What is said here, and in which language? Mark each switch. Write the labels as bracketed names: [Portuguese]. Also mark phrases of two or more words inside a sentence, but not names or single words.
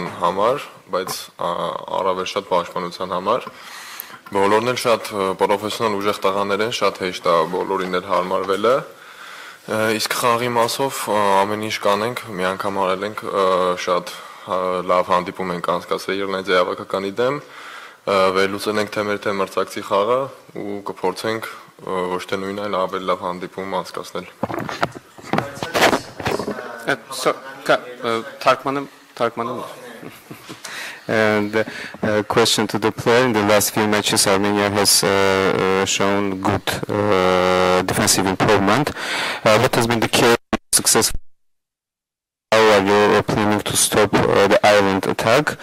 [Armenian] համար, բայց առավել շատ պաշտպանության համար։ Բոլորն էլ շատ պրոֆեսիոնալ ուժեղ տղաներ են, շատ հեշտ է բոլորին էլ հարմարվելը։ Իսկ խաղի մասով ամեն ինչ կանենք, մի անգամ արել ենք շատ լավ հանդիպում ենք անցկացրել Իռլանդիայի հավաքականի դեմ, վերլուծել ենք թե մեր թե մրցակցի խաղը ու կփորձենք ոչ թե նույն այլ ավելի լավ հանդիպում անցկացնել։ [English] And question to the player, in the last few matches Armenia has shown good defensive improvement. What has been the key success? How are you planning to stop the Ireland attack?